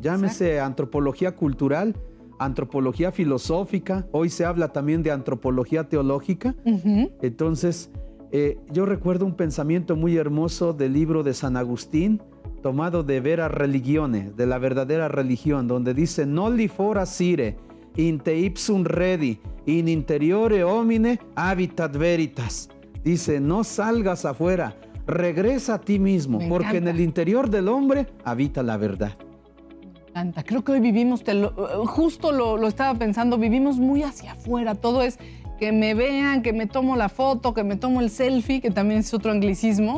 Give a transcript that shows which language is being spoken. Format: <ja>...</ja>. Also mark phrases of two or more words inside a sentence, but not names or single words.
<es>Llámese antropología cultural, antropología filosófica, hoy se habla también de antropología teológica. Entonces, yo recuerdo un pensamiento muy hermoso del libro de San Agustín, tomado de Vera Religione, de la verdadera religión, donde dice:</es> <la>Nolli fora sire, in te ipsum redi, in interiore homine habitat veritas.</la> <es>Dice: no salgas afuera, regresa a ti mismo, porque en el interior del hombre habita la verdad. Me encanta. Creo que hoy vivimos, justo lo estaba pensando, vivimos muy hacia afuera. Todo es que me vean, que me tomo la foto, que me tomo el selfie, que también es otro anglicismo.</es>